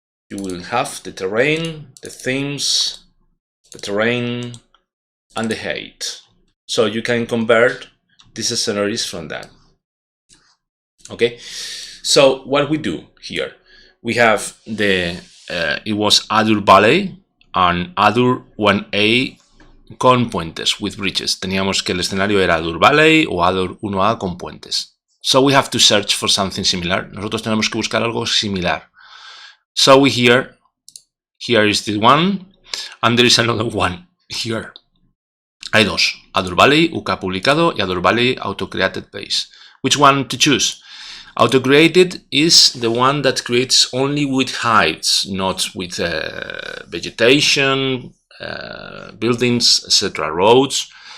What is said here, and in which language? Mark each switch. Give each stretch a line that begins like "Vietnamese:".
English: You will have the terrain, the themes, the terrain, and the height. So you can convert these scenarios from that. Okay? So what we do here, we have it was Adur Valley and Adur 1A
Spanish: con puentes,
English: with bridges.
Spanish: Teníamos que el escenario era Adur Valley o Adur 1A con puentes.
English: So we have to search for something similar.
Spanish: Nosotros tenemos que buscar algo similar.
English: So here is the one, and there is another one here.
Spanish: Hay dos, Adur Valley, UK publicado, y Adur Valley auto-created base.
English: Which one to choose? Auto-created is the one that creates only with heights, not with vegetation, buildings, etc., roads.